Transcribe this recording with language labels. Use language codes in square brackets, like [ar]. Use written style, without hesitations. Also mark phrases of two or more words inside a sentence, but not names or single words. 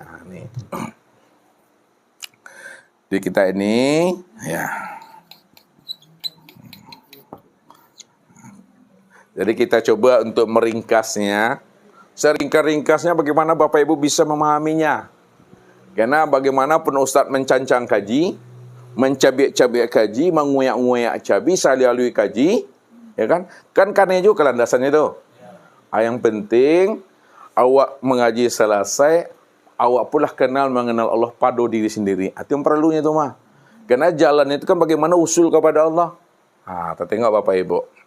[id] Nih. Di kita ini ya. Jadi kita coba untuk meringkasnya. Seringkas-ringkasnya bagaimana Bapak Ibu bisa memahaminya. Karena bagaimanapun Ustadz mencancang kaji, mencabik-cabik kaji, menguyak-nguyak cabi, salialui kaji, ya kan? Kan karena juga landasannya itu. Yang penting awak mengaji selesai, awak pula mengenal Allah pada diri sendiri. Itu yang perlunya itu mah. Karena jalan itu kan bagaimana usul kepada Allah. Kita tengok Bapak Ibu.